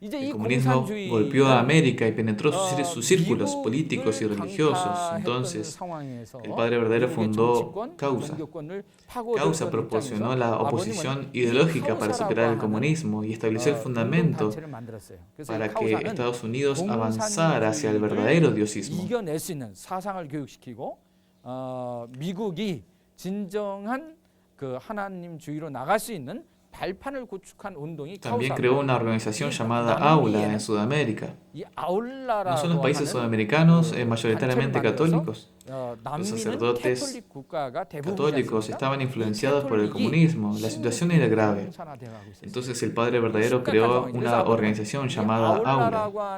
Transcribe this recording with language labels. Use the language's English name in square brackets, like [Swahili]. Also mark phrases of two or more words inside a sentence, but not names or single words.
[Spanish] El comunismo golpeó a América y penetró sus círculos políticos y religiosos. Entonces, el Padre Verdadero fundó Causa. Causa proporcionó la oposición ideológica para superar el comunismo y estableció el fundamento para que Estados Unidos avanzara hacia el verdadero diosismo. [Korean] 미국이 진정한 그 하나님주의로 나갈 수 있는 발판을 구축한 운동이 [Spanish] También creó una organización llamada AULA en Sudamérica. No son los países sudamericanos mayoritariamente católicos. Los sacerdotes católicos estaban influenciados por el comunismo. La situación era grave. Entonces el Padre Verdadero creó una organización llamada AULA.